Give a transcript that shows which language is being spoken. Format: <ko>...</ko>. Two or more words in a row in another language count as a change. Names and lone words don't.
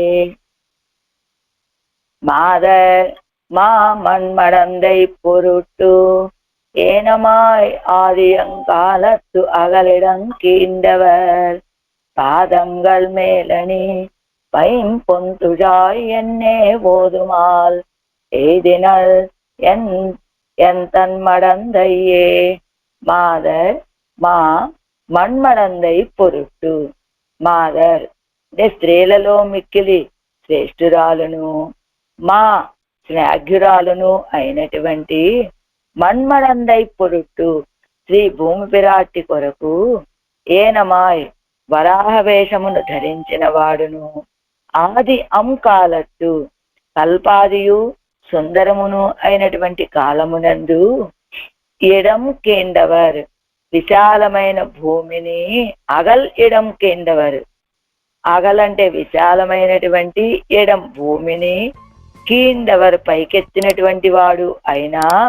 <ta>மாதர் மண்மடந்தை பொருட்டு ஏனமாய் ஆதியங்காலத்து அகலிடங்கீண்டவர் பாதங்கள் மேலணி பைம்பொந்துழாய் என்னே ஓதுமால் எய்தினள் என் தன் மடந்தையே. மாதர் மா மண்மடந்தை பொருட்டு.</ta> <te>మాదర్ అంటే స్త్రీలలో మిక్కిలి శ్రేష్ఠురాలును మా శ్లాఘ్యురాలును అయినటువంటి మన్మడందై పొరుట్టు శ్రీ భూమి పిరాటి కొరకు ఏనమాయ్ వరాహ వేషమును ధరించిన వాడును</te> <ta>ஆதி அங்காலத்து</ta> <te>కల్పాదియు సుందరమును అయినటువంటి కాలమునందు</te> <ta>இடம் கீண்டவர்</ta> <te>విశాలమైన భూమిని</te> <ta>இடம் கீண்டவர்,</ta> <te>అగలంటే విశాలమైనటువంటి ఇడం భూమిని కీండవర్ పైకెత్తినటువంటి వాడు అయినా</te>